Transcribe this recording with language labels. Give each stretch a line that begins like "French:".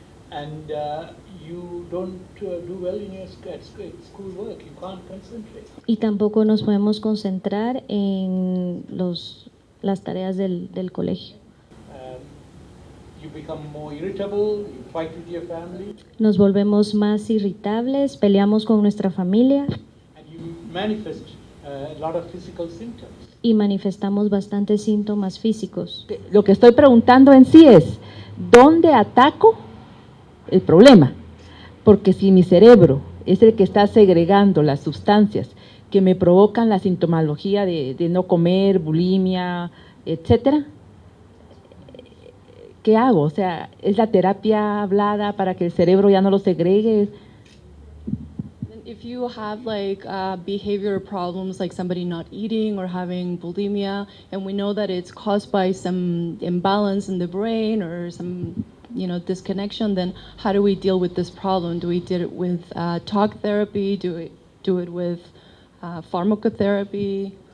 English: And you don't do well in your school work. You can't concentrate.
Spanish: Y tampoco nos podemos concentrar en las tareas del colegio.
English: You become more irritable, you fight with your family,
Spanish: Nos volvemos más irritables, peleamos con nuestra familia
English: and you manifest a lot of physical symptoms.
Spanish: y manifestamos bastantes síntomas físicos. Lo que estoy preguntando en sí es, ¿dónde ataco el problema? Porque si mi cerebro es el que está segregando las sustancias que me provocan la sintomología de no comer, bulimia, etcétera, ¿qué hago? O sea, ¿es la terapia hablada para que el cerebro ya no lo segregue?
English: If you have like behavior problems, like somebody not eating or having bulimia, and we know that it's caused by some imbalance in the brain or some, disconnection, then how do we deal with this problem? Do we deal it with talk therapy? Do we do it with pharmacotherapy?